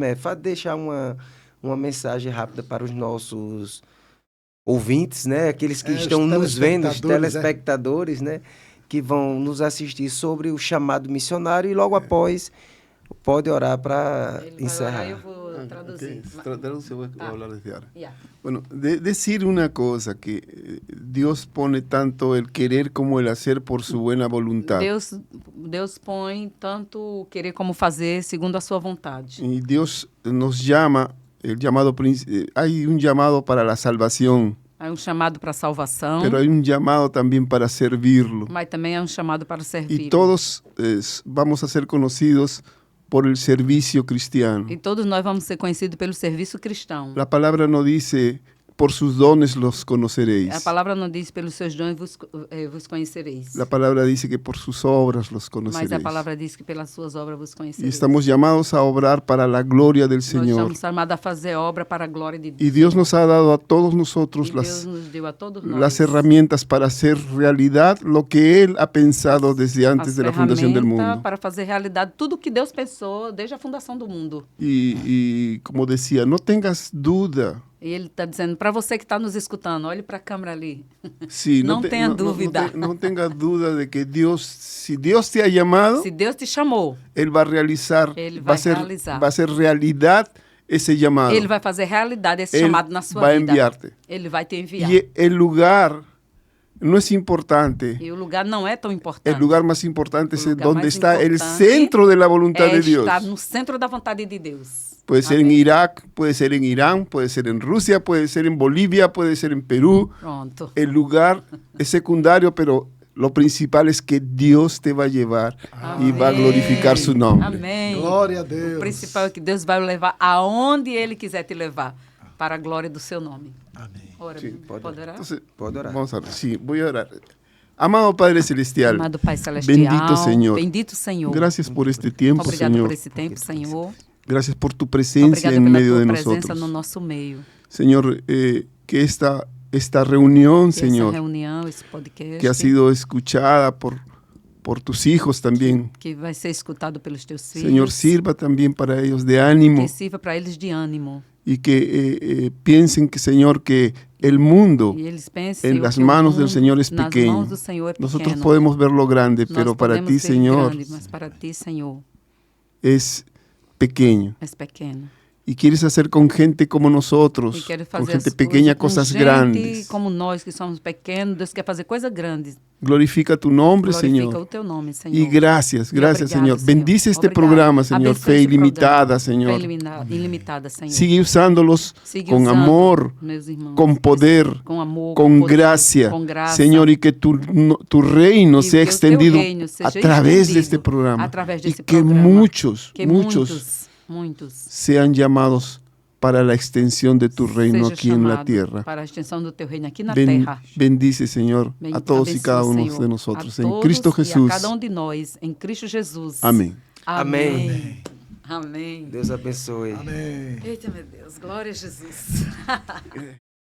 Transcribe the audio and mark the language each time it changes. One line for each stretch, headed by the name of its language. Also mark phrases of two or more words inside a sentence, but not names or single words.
Portuguese: Deixar uma mensagem rápida para os nossos ouvintes, né? Aqueles que Os estão nos vendo, os telespectadores, telespectadores, né? Que vão nos assistir sobre o chamado missionário e logo após pode orar para Ele vai encerrar. orar, eu vou traduzir.
Spanish: Traduce, voy a hablar desde ahora. Yeah. Bueno, decir una cosa, que Dios pone tanto el querer como el hacer por su buena voluntad.
Portuguese: Deus põe tanto o querer como fazer segundo a sua vontade.
Spanish: Y Dios nos llama, hay un llamado para la salvación,
Portuguese: Há chamado para a salvação,
Spanish: pero hay un llamado también para servirlo.
Portuguese: mas também é chamado para servir.
Spanish: Y todos vamos a ser conocidos por el servicio cristiano.
Portuguese: E todos nós vamos ser conhecidos pelo serviço cristão.
Spanish: La palabra no dice, por sus dones los conoceréis.
Portuguese: A palavra não diz, pelos seus dons vos conhecereis.
Spanish: La palabra dice que por sus obras los
Portuguese: Mas
Spanish: conoceréis.
Portuguese: a palavra diz que pelas suas obras vos
Spanish: Y
Portuguese: conhecereis.
Spanish: estamos llamados a obrar para la gloria del
Portuguese: Nós
Spanish: Señor.
Portuguese: estamos chamados a fazer obra para a glória de Deus.
Spanish: Y Dios nos ha dado a todos
Portuguese: E
Spanish: nosotros
Portuguese: Deus nos deu a todos nós
Spanish: las herramientas para hacer realidad lo que Él ha pensado desde antes
Portuguese: as
Spanish: de la fundación del
Portuguese: ferramentas
Spanish: mundo.
Portuguese: para fazer realidade tudo o que Deus pensou desde a fundação do mundo.
Spanish: Y como decía, no tengas duda.
Portuguese: E ele está dizendo, para você que está nos escutando, olhe para a câmera ali.
Spanish: Sí, No tenga dúvida. No tengas duda de que Dios, si Dios te ha llamado,
Portuguese: Se Deus te chamou,
Spanish: Él va a realizar, Él va
Portuguese: vai realizar.
Spanish: a ser realidad ese llamado.
Portuguese: ele vai fazer realidade esse
Spanish: Él
Portuguese: chamado na sua
Spanish: va a
Portuguese: vida.
Spanish: enviarte.
Portuguese: Ele vai te enviar.
Spanish: Y el lugar no es importante.
Portuguese: E o lugar não é tão importante.
Spanish: El lugar más importante es
Portuguese: lugar
Spanish: donde más está el
Portuguese: importante
Spanish: centro de la voluntad
Portuguese: é
Spanish: de Dios.
Portuguese: estar no centro da vontade de Deus.
Spanish: Puede ser en
Portuguese: Amém.
Spanish: Irak, puede ser en Irán, puede ser en Rusia, puede ser en Bolivia, puede ser en Perú.
Portuguese: Pronto.
Spanish: El lugar es secundario, pero lo principal es que Dios te va a llevar y va a glorificar su nombre.
Portuguese: Amém. Glória a O Deus. principal é que Deus vai o levar aonde Ele quiser te levar, para a glória do seu nome. Amém. Ora,
Spanish: Sí.
Portuguese: pode orar?
Spanish: Entonces, Puedo orar. vamos a orar. Sí, voy a orar. Amado Padre Celestial,
Portuguese: Amado Pai Celestial,
Spanish: bendito Señor.
Portuguese: bendito Senhor.
Spanish: Gracias por este tiempo,
Portuguese: Obrigado
Spanish: Señor.
Portuguese: por esse tempo, Senhor.
Spanish: Gracias por tu presencia
Portuguese: Obrigado
Spanish: en
Portuguese: pela
Spanish: medio
Portuguese: tua
Spanish: de
Portuguese: presença
Spanish: nosotros.
Portuguese: no nosso meio.
Spanish: Señor, que esta reunión,
Portuguese: Essa
Spanish: Señor,
Portuguese: reunião, esse podcast,
Spanish: que ha sido escuchada por tus hijos también.
Portuguese: que vai ser escutado pelos teus filhos,
Spanish: Señor, sirva también para ellos de ánimo
Portuguese: que sirva para eles de ânimo.
Spanish: y que piensen que, Señor, que el mundo
Portuguese: E eles pensem
Spanish: en
Portuguese: o
Spanish: las
Portuguese: que o
Spanish: manos del
Portuguese: mundo
Spanish: Señor es
Portuguese: nas
Spanish: pequeño.
Portuguese: mãos do Senhor é
Spanish: Nosotros
Portuguese: pequeno.
Spanish: podemos ver lo grande,
Portuguese: Nós
Spanish: pero para
Portuguese: podemos
Spanish: ti,
Portuguese: ver
Spanish: Señor,
Portuguese: grande, mas para ti, Senhor,
Spanish: es pequeño.
Portuguese: és pequeno.
Spanish: Y quieres hacer con gente como
Portuguese: E
Spanish: nosotros,
Portuguese: quer
Spanish: con
Portuguese: fazer
Spanish: gente
Portuguese: as
Spanish: pequeña,
Portuguese: coisas
Spanish: cosas
Portuguese: com gente
Spanish: grandes.
Portuguese: como nós que somos pequenos. Deus quer fazer coisas grandes.
Spanish: Glorifica tu nombre,
Portuguese: Glorifica
Spanish: Señor.
Portuguese: o teu nome, Senhor.
Spanish: Y gracias, gracias,
Portuguese: obrigado,
Spanish: Señor. Bendice este
Portuguese: Obrigado.
Spanish: programa, Señor.
Portuguese: Abençoe
Spanish: Fe
Portuguese: esse
Spanish: ilimitada,
Portuguese: programa.
Spanish: Señor.
Portuguese: Fé ilimitada, Senhor.
Spanish: Sigue usándolos
Portuguese: Sigue
Spanish: con
Portuguese: usando,
Spanish: amor,
Portuguese: meus irmãos,
Spanish: con poder,
Portuguese: com amor,
Spanish: con
Portuguese: poder,
Spanish: gracia,
Portuguese: com graça.
Spanish: Señor, y que tu reino
Portuguese: E
Spanish: sea
Portuguese: que o teu
Spanish: extendido
Portuguese: reino seja
Spanish: a través de
Portuguese: estendido
Spanish: este programa.
Portuguese: através
Spanish: Y
Portuguese: desse
Spanish: que
Portuguese: programa.
Spanish: muchos
Portuguese: Que
Spanish: muchos
Portuguese: muitos
Spanish: sean llamados para la extensión de tu reino
Portuguese: seja
Spanish: aquí en la
Portuguese: chamado
Spanish: tierra.
Portuguese: para a extensão do teu reino aqui na
Spanish: Ben-
Portuguese: terra.
Spanish: bendice, Señor, a todos y
Portuguese: Abençoe,
Spanish: cada uno
Portuguese: Senhor,
Spanish: de
Portuguese: a
Spanish: nosotros. En
Portuguese: todos
Spanish: Cristo
Portuguese: e a
Spanish: Jesús.
Portuguese: cada de nós, em Cristo Jesus.
Spanish: Amén.
Portuguese: Amém. Amém. Deus abençoe. Amém. Eita, meu Deus. Glória a Jesus.